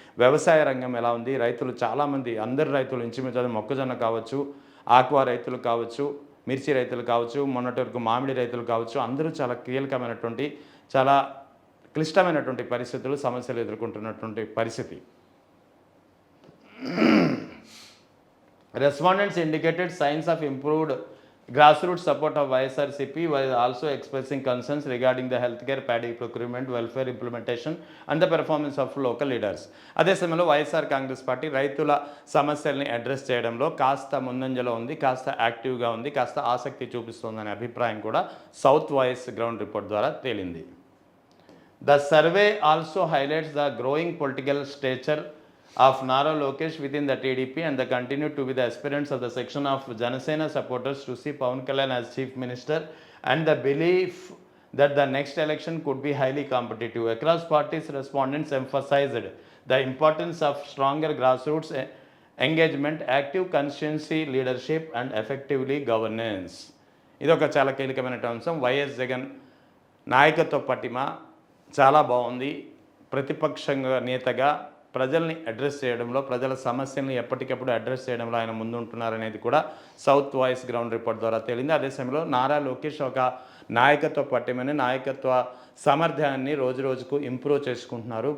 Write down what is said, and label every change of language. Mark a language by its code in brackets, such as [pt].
[te] వ్యవసాయ రంగం ఎలా ఉంది, రైతులు చాలామంది, అందరు రైతులు ఇంచుమించు మొక్కజొన్న కావచ్చు, ఆక్వా రైతులు కావచ్చు, మిర్చి రైతులు కావచ్చు, మొన్నటి వరకు మామిడి రైతులు కావచ్చు, అందరూ చాలా కీలకమైనటువంటి, చాలా క్లిష్టమైనటువంటి పరిస్థితులు, సమస్యలు ఎదుర్కొంటున్నటువంటి పరిస్థితి. [en] Respondents indicated signs of improved grassroots support of YSRCP, while also expressing concerns regarding the healthcare, paddy procurement, welfare implementation and the performance of local leaders. [te] అదే సమయంలో వైఎస్ఆర్ కాంగ్రెస్ పార్టీ రైతుల సమస్యల్ని అడ్రస్ చేయడంలో కాస్త ముందంజలో ఉంది, కాస్త యాక్టివ్గా ఉంది, కాస్త ఆసక్తి చూపిస్తోందనే అభిప్రాయం కూడా సౌత్ వాయిస్ గ్రౌండ్ రిపోర్ట్ ద్వారా తేలింది. [en] The survey also highlights the growing political stature of Nara Lokesh within the TDP and the continue to be the aspirants of the section of Janasena supporters to see Pawan Kalyan as Chief Minister, and the belief that the next election could be highly competitive. Across parties, respondents emphasized the importance of stronger grassroots engagement, active constituency leadership and effectively governance. [te] ఇది ఒక చాలా కీలకమైన అంశం. YS Jagan నాయకత్వ పటిమ చాలా బాగుంది, ప్రతిపక్షంగా నేతగా ప్రజల్ని అడ్రస్ చేయడంలో, ప్రజల సమస్యల్ని ఎప్పటికప్పుడు అడ్రస్ చేయడంలో ఆయన ముందుంటున్నారనేది కూడా సౌత్ వాయిస్ గ్రౌండ్ రిపోర్ట్ ద్వారా తేలింది. అదే సమయంలో నారా లోకేష్ ఒక నాయకత్వ పట్టిమని, నాయకత్వ సామర్థ్యాన్ని రోజు రోజుకు ఇంప్రూవ్ చేసుకుంటున్నారు.